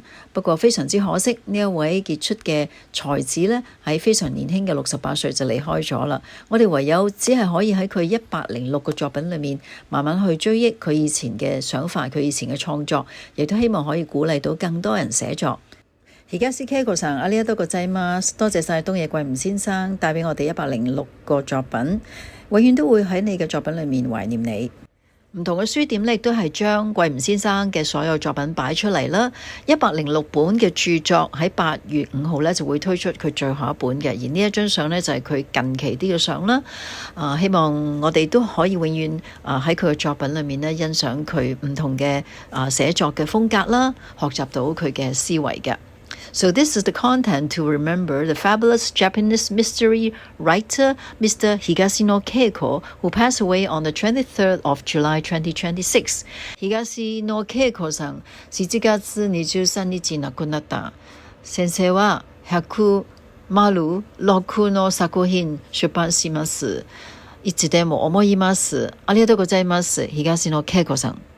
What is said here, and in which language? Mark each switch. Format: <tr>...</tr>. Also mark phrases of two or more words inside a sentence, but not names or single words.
<yue>不過非常之可惜，呢一位傑出嘅才子呢，喺非常年輕嘅68歲就離開咗啦。我哋唯有只係可以喺佢106個作品裏面慢慢去追憶佢以前嘅想法，佢以前嘅創作，亦都希望可以鼓勵到更多人寫作。</yue> <ja>東圭吾さん、ありがとうございます。</ja> <yue>多謝晒東野圭吾先生帶俾我哋106個作品，永遠都會喺你嘅作品裏面懷念你。唔同嘅書店呢，亦都係將圭吾先生嘅所有作品擺出嚟啦。106本嘅著作喺8月5號呢就會推出佢最後一本嘅，而呢一張相呢，就係佢近期啲嘅相啦。希望我哋都可以永遠喺佢嘅作品裏面呢欣賞佢唔同嘅寫作嘅風格啦，學習到佢嘅思維嘅。</yue> <en>So this is the content to remember the fabulous Japanese mystery writer Mr. Higashino Keiko, who passed away on the 23rd of July 2026.</en> <ja>Higashino Keiko さん、7月23日亡くなった。先生は106の作品出版します。いつでも思います。ありがとうございます。東野圭吾さん。</ja>